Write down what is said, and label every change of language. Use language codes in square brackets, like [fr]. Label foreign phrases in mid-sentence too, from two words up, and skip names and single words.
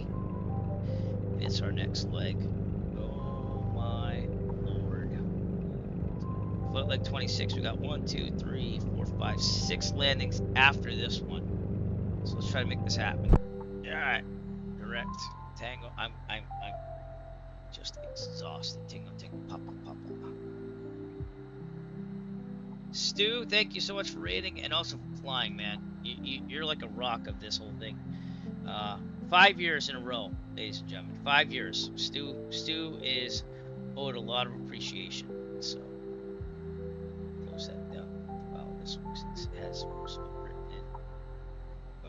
[en] It's our next leg. Oh my lord. Foot leg 26. We got 1, 2, 3, 4, 5, 6 landings after this one. So let's try to make this happen. Alright. Direct. Tango. I'm just exhausted. Tango, Papa. Stu, thank you so much for rating and also for flying, man. You're like a rock of this whole thing. 5 years in a row, ladies and gentlemen. 5 years. Stu is owed a lot of appreciation. So close that down. Wow, this one since it has most of it written in.